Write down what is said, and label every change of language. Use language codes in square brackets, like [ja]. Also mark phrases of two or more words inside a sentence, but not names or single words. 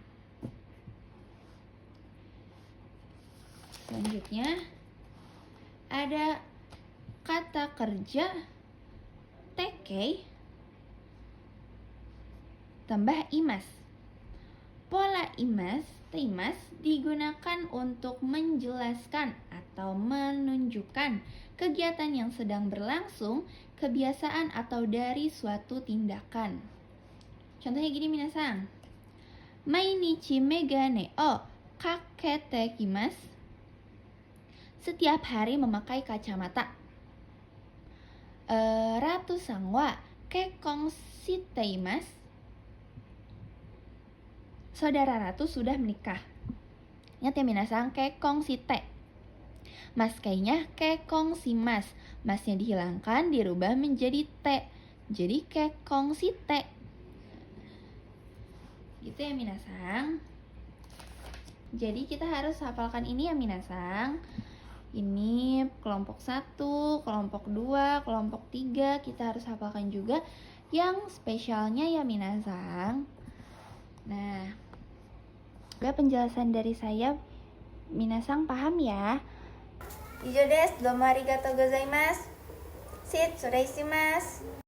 [id] Selanjutnya ada kata kerja tekei tambah imas. Pola imas, teimas digunakan untuk menjelaskan atau menunjukkan kegiatan yang sedang berlangsung, kebiasaan atau dari suatu tindakan. Contohnya gini minasang. [ja] 毎日めがねをかけてきます. [id] Setiap hari memakai kacamata. [ja] ラトゥさんは結婚しています. [id] Saudara Ratu sudah menikah. Ingat ya minasang, [ja] 結婚して. [id] Mas kei-nya [ja] 結婚します. [id] Masnya dihilangkan, dirubah menjadi t. Jadi [ja] 結婚して. [id] Gitu ya minasang. Jadi kita harus hafalkan ini ya minasang. Ini kelompok 1, kelompok 2, kelompok 3. Kita harus hafalkan juga yang spesialnya ya minasang. Nah, udah penjelasan dari saya. Minasang paham ya? [ja] 以上です. どうもありがとうございます。失礼します.